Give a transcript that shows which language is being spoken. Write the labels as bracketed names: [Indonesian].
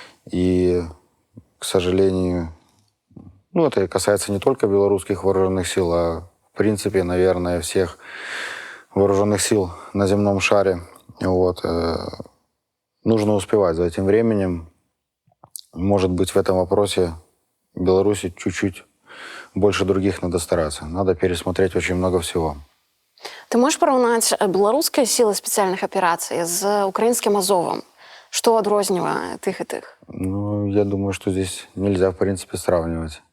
[Russian] И, к сожалению, это касается не только белорусских вооруженных сил, а в принципе, наверное, всех вооруженных сил на земном шаре. Вот. Нужно успевать за этим временем. Может быть, в этом вопросе Беларуси чуть-чуть больше других надо стараться. Надо пересмотреть очень много всего. [Belarusian] Ты можешь параўнаць беларускія сілы спецыяльных аперацый з украінскім Азовом? Што адрознівае тых і тых? [Russian] Я думаю, что здесь нельзя, в принципе, сравнивать.